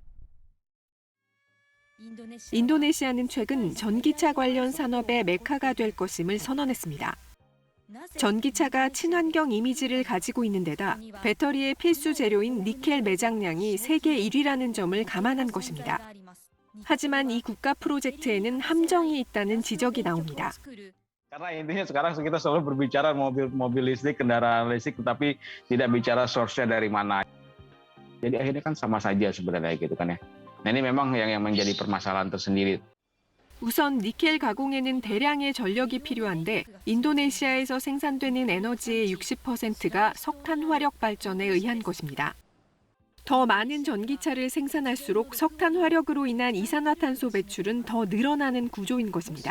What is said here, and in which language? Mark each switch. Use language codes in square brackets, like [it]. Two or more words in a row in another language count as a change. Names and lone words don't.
[ko] 인도네시아는 최근 전기차 관련 산업의 메카가 될 것임을 선언했습니다. 전기차가 친환경 이미지를 가지고 있는 데다 배터리의 필수 재료인 니켈 매장량이 세계 1위라는 점을 감안한 것입니다. 하지만 이 국가 프로젝트에는 함정이 있다는 지적이 나옵니다. [id] Karena intinya sekarang kita selalu berbicara mobil listrik, kendaraan listrik, tetapi tidak bicara source-nya dari mana. Jadi akhirnya kan sama saja sebenarnya gitu kan ya. Nah ini memang yang menjadi permasalahan tersendiri. [ko] 우선 니켈 가공에는 대량의 전력이 필요한데 인도네시아에서 생산되는 에너지의 60%가 석탄 화력 발전에 의한 것입니다. 더 많은 전기차를 생산할수록 석탄 화력으로 인한 이산화탄소 배출은 더 늘어나는 구조인 것입니다.